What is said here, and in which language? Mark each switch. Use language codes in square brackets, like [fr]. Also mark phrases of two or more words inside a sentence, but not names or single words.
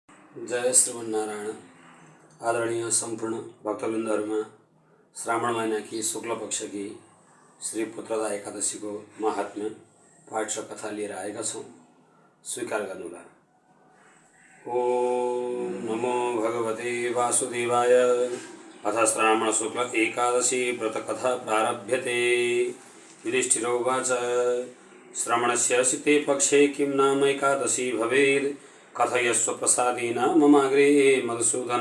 [ne] जय श्रीमन्नारायण। आदरणीय संपूर्ण भक्तवृन्दहरुमा [hi] श्रावण महीना की शुक्ल पक्ष की [ne] श्री पुत्रदा एकादशी को महात्म्य पाठ र कथा लिएर आएका छौं, स्वीकार गर्नुहोला। [sa] ओम नमो भगवते वासुदेवाय। अथ श्रावण शुक्ल एकादशी व्रत कथा प्रारभ्यते। युधिष्ठिर उवाच श्रवणस्य सिते पक्षे किं नाम एकादशी भवेत् कथयस्व प्रसादेन ममाग्रे मधुसूदन।